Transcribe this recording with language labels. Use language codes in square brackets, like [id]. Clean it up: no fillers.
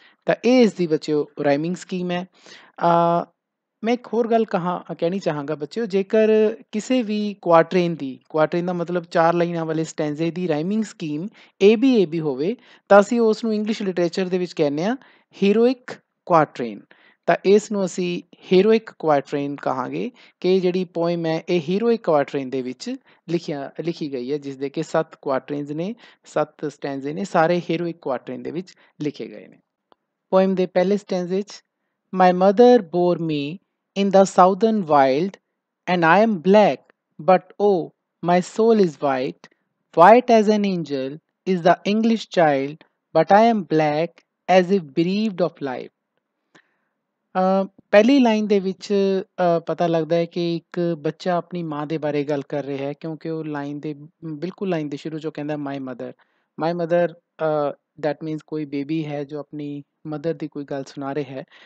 [pa] ਤਾਂ ਇਹ ਇਸ ਦੀ ਬੱਚਿਓ ਰਾਈਮਿੰਗ ਸਕੀਮ ਹੈ। ਮੈਂ ਇੱਕ ਹੋਰ ਗੱਲ ਕਹਿਣੀ ਚਾਹਾਂਗਾ ਬੱਚਿਓ, ਜੇਕਰ ਕਿਸੇ ਵੀ ਕੁਆਟਰੇਨ ਦਾ ਮਤਲਬ 4 ਲਾਈਨਾਂ ਵਾਲੇ ਸਟੈਂਜ਼ੇ ਦੀ ਰਾਈਮਿੰਗ ਸਕੀਮ ਏ ਬੀ ਹੋਵੇ, ਤਾਂ ਅਸੀਂ ਉਸ ਨੂੰ ਇੰਗਲਿਸ਼ ਲਿਟਰੇਚਰ ਦੇ ਵਿੱਚ ਕਹਿੰਦੇ ਹਾਂ ਹੀਰੋਇਕ ਕੁਆਟਰੇਨ। ਤਾਂ ਇਸ ਨੂੰ ਅਸੀਂ ਹੀਰੋਇਕ ਕੁਆਟਰੇਨ ਕਹਾਂਗੇ ਕਿ ਜਿਹੜੀ ਪੋਇਮ ਹੈ ਇਹ ਹੀਰੋਇਕ ਕੁਆਟਰੇਨ ਦੇ ਵਿੱਚ ਲਿਖੀ ਗਈ ਹੈ, ਜਿਸ ਦੇ ਕਿ 7 ਕੁਆਟਰੇਨਸ ਨੇ, 7 ਸਟੈਂਜ਼ੇ ਨੇ, ਸਾਰੇ ਹੀਰੋਇਕ ਕੁਆਟਰੇਨ ਦੇ ਵਿੱਚ ਲਿਖੇ ਗਏ ਨੇ। ਪੋਇਮ ਦੇ ਪਹਿਲੇ ਸਟੈਂਜ਼ੇ 'ਚ [en] My mother bore me in the southern wild, and I am black, but oh, my soul is white. White as an angel is the English child, but I am black as if bereaved of life. [pa] ਪਹਿਲੀ line ਦੇ ਵਿੱਚ ਪਤਾ ਲੱਗਦਾ ਹੈ ਕਿ ਇੱਕ ਬੱਚਾ ਆਪਣੀ ਮਾਂ ਦੇ ਬਾਰੇ ਗੱਲ ਕਰ ਰਿਹਾ ਹੈ, ਕਿਉਂਕਿ ਉਹ ਲਾਈਨ ਦੇ ਸ਼ੁਰੂ 'ਚੋਂ ਕਹਿੰਦਾ ਮਾਈ ਮਦਰ। [en] that means [pa] ਕੋਈ ਬੇਬੀ ਹੈ ਜੋ ਆਪਣੀ ਮਦਰ ਦੀ ਕੋਈ ਗੱਲ ਸੁਣਾ ਰਿਹਾ ਹੈ।